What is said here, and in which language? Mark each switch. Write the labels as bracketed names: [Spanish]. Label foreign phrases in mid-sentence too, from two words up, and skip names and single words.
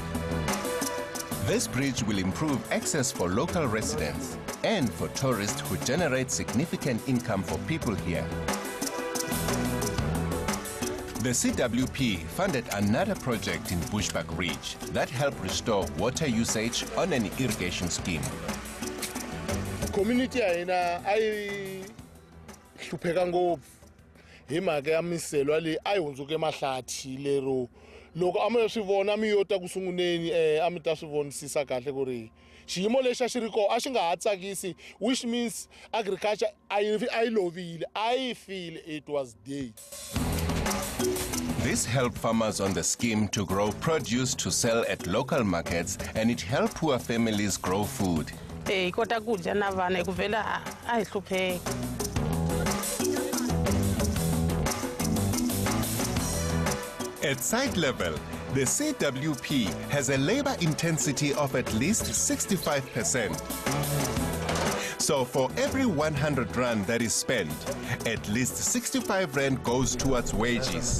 [English] This bridge will improve access for local residents and for tourists who generate significant income for people here. The CWP funded another project in Bushbuck Ridge that helped restore water usage on an irrigation scheme. [Tsonga] Community I hlupheka ngopfu hi mhaka ya miselo leyi a yi hundzuke mahlathi lero loko a mi swi vona mi yota ku sunguleni a mi ta swi vonisisa kahle ku ri xiyimo lexi a xi ri kona a xi nga ha tsakisi, [English] which means agriculture [Tsonga] a yi lovile, a yi file, [English] it was dead. This helped farmers on the scheme to grow produce to sell at local markets, and it helped poor families grow food. [Tsonga] Kota kudya na vana kuvela a hi hlupheka. [English] At site level, the CWP has a labor intensity of at least 65%. So for every 100 rand that is spent, at least 65 rand goes towards wages.